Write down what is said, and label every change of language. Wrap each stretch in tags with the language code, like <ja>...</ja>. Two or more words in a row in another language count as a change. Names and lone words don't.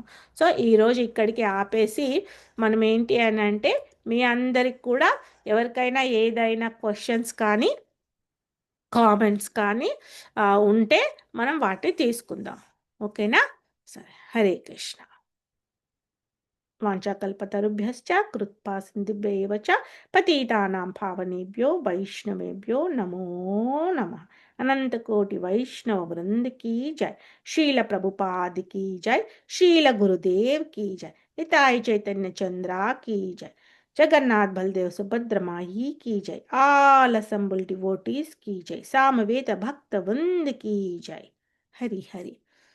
<te>సో ఈరోజు ఇక్కడికి ఆపేసి మనం ఏంటి అని అంటే, మీ అందరికి కూడా ఎవరికైనా ఏదైనా క్వశ్చన్స్ కానీ కామెంట్స్ కానీ ఉంటే మనం వాటిని తీసుకుందాం. ఓకేనా? సరే,</te> <sa>హరే కృష్ణ. వాంఛాకల్పతరుభ్యశ్చ కృత్పా సింధుభ్యైవ చ పతితానాం పావనేభ్యో వైష్ణవేభ్యో నమో నమః.</sa> <hi>अनंत कोटि वैष्णव वृंद की जय. शील प्रभुपाद की जय. शील गुरुदेव की जय. निताय चैतन्य चंद्रा की जय. जगन्नाथ बलदेव सुभद्र माई की जय.</hi> <en>all assembled devotees</en> <hi>की जय. सामवेद भक्त वृंद की जय. हरि हरि.</hi>